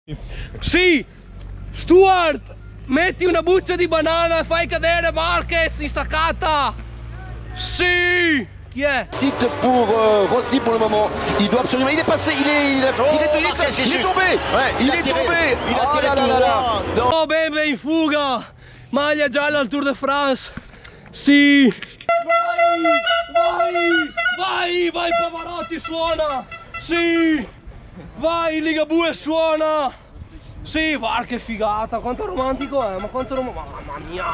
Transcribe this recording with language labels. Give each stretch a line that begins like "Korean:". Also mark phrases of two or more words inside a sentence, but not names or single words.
Italian: Sì! Stuart! Metti una buccia di banana e fai cadere Marquez in staccata! Sì! Chi è?
French: Site pour Rossi pour le moment. Il doit absolument. Il est passé. Il a tiré. Il est tombé. Ouais, il est tombé. Il a tiré tout droit.
Italian: Oh, Bebe in fuga! Maglia gialla al Tour de France! Sì! Vai Pavarotti, suona! Sì! Vai Ligabue, suona! Sì, guarda che figata, quanto romantico è, ma quanto romantico, mamma mia!